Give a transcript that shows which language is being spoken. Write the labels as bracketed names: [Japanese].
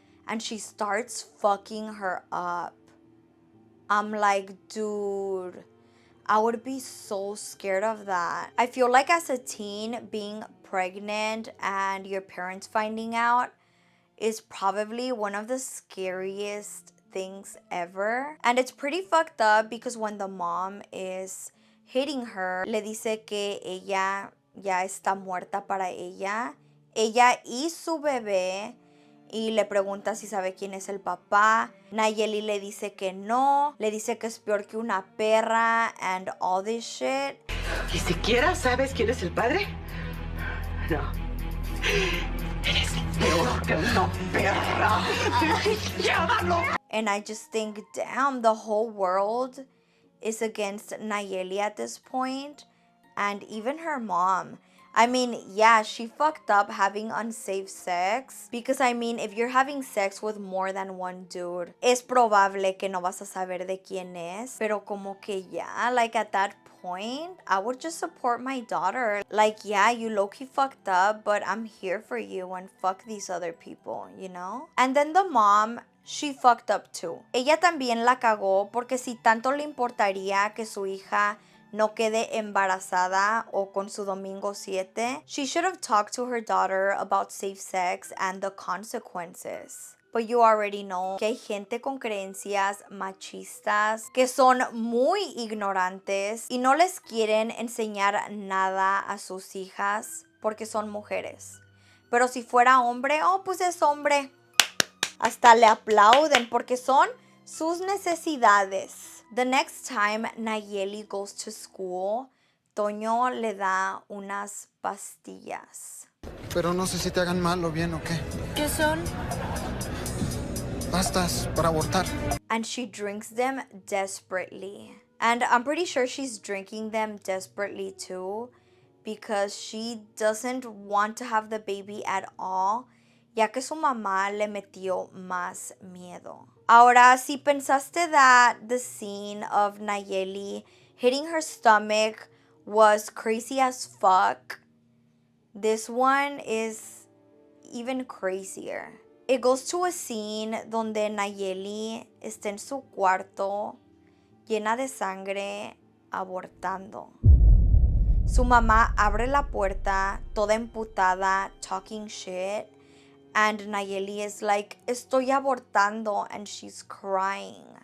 [English] And she starts fucking her up. I'm like, dude, I would be so scared of that. I feel like as a teen, being pregnant and your parents finding out is probably one of the scariest things ever. And it's pretty fucked up because when the mom is hitting her, [Spanish] le dice que ella ya está muerta para ella y su bebé, y le pregunta si sabe quién es el papá. Nayeli le dice que no, le dice que es peor que una perra [English] and all this shit. [Spanish] ¿Ni siquiera sabes quién es el padre? No. Eres peor que una perra. ¡Llévalo! [English] And I just think, damn, the whole world is against Nayeli at this point, and even her mom. I mean, yeah, she fucked up having unsafe sex. Because, I mean, if you're having sex with more than one dude, [Spanish] es probable que no vas a saber de quién es. Pero como que ya, [English] like at that point, I would just support my daughter. Like, yeah, you low-key fucked up, but I'm here for you and fuck these other people, you know? And then the mom, she fucked up too. [Spanish] Ella también la cagó porque si tanto le importaría que su hija no quede embarazada o con su domingo 7. [English] She should have talked to her daughter about safe sex and the consequences. But you already know [Spanish] que hay gente con creencias machistas que son muy ignorantes y no les quieren enseñar nada a sus hijas porque son mujeres. Pero si fuera hombre, oh, pues es hombre. Hasta le aplauden porque son sus necesidades. [English] The next time Nayeli goes to school, [Spanish] Toño le da unas pastillas. Pero no sé si te hagan mal o bien o qué. ¿Qué son? Pastas para abortar. [English] And she drinks them desperately. And I'm pretty sure she's drinking them desperately too because she doesn't want to have the baby at all, [Spanish] ya que su mamá le metió más miedo. Ahora, si pensaste [English] that the scene of Nayeli hitting her stomach was crazy as fuck, this one is even crazier. It goes to a scene [Spanish] donde Nayeli está en su cuarto, llena de sangre, abortando. Su mamá abre la puerta, toda emputada, [English] talking shit, and Nayeli is like, [Spanish] estoy abortando, [English] and she's crying.